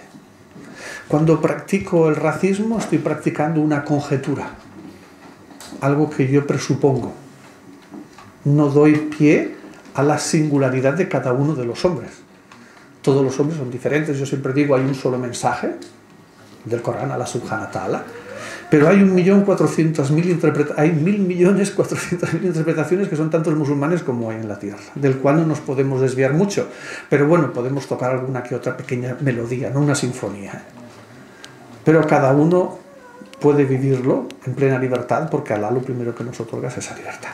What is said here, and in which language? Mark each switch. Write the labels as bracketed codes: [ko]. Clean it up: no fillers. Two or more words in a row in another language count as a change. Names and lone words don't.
[es] Cuando practico el racismo, estoy practicando una conjetura, algo que yo presupongo. No doy pie a la singularidad de cada uno de los hombres. Todos los hombres son diferentes. Yo siempre digo, hay un solo mensaje del Corán, [ar] الله سبحانه وتعالى, [es] pero hay 1.400.000 interpretaciones que son tantos musulmanes como hay en la tierra, del cual no nos podemos desviar mucho, pero bueno, podemos tocar alguna que otra pequeña melodía, no una sinfonía. Pero cada uno puede vivirlo en plena libertad, porque Alá lo primero que nos otorga es esa libertad.